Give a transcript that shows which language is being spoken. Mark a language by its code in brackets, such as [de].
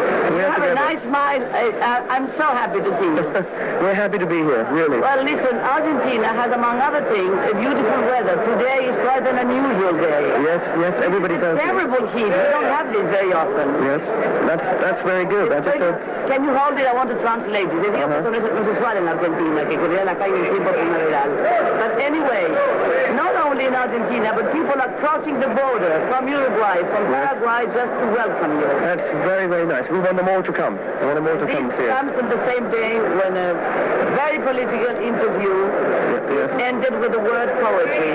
[en] You have a nice smile. I'm so happy to see you. We're happy to be here, really. Well, listen, Argentina has, among other things, a beautiful weather. Today is quite an unusual day. Yes, everybody does. Terrible heat. We don't have this very often. Yes, that's very good. Can you hold it? I want to translate it. [es] Decía que esto no es usual en Argentina, que corría la calle en tiempo primaveral. [en] But anyway, not only in Argentina, but people are crossing the border from Uruguay, from Paraguay, just to welcome you. That's very, very nice. We want them all to come. I want them all to come here. This comes at the same day when a very political interview ended with the word poetry.